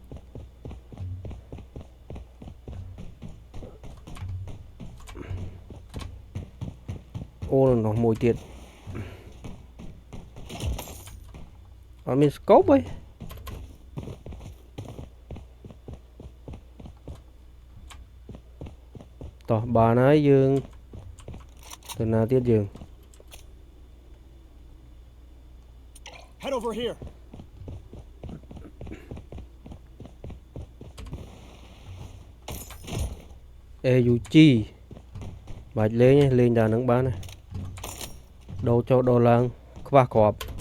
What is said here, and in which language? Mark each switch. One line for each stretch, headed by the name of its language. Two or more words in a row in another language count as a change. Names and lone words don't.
Khmer: អូនោះមួយទៀតអត់មាន scope ទេតោះបានហើយយើងទៅណាទៀតយើង
English: Head over here.
Khmer: AUG បាច់លេងលេងដល់នឹងបានដូរចូលដូរឡើងខ្វះគ្រាប់